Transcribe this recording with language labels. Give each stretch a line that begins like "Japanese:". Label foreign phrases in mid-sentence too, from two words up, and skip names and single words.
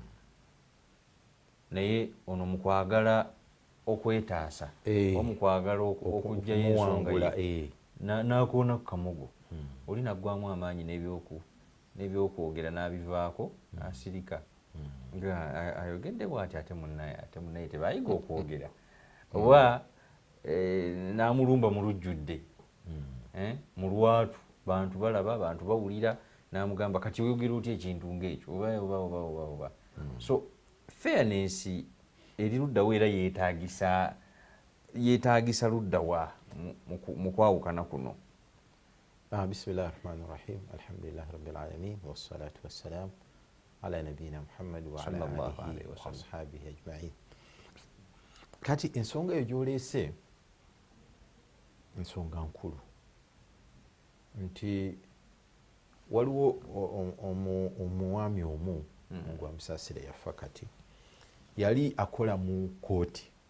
Ganda: naye ono mukwagala okwetaasa oba mukwagala okuggyayo ensonga ye n'akoona ku kamogo, oli naggwamu amaanyi n'ebyokwogera n'abivaako n'asirika nga ayogedde bw'ati ate munnaye tebaayiga okwogera oba n'amulumba mu lujjudde mu lwatu, bantu balaba, bantu bawulira, n'amugamba kati oyogera otya ekintu ng'ekyo oba. So fairness eri luddawa era yeetaagisa luddawa mu kwawukana kuno.
Arabic: بسم الله الرحمن الرحيم، الحمد لله رب العالمين، والصلاة والسلام على نبينا محمد وعلى آله وأصحابه أجمعين.
Ganda: Kati ensonga eyo gy'oleese ensonga nkulu, nti waliwo omwami omu gwa Musaasira yafa, kati yali akola mu kooti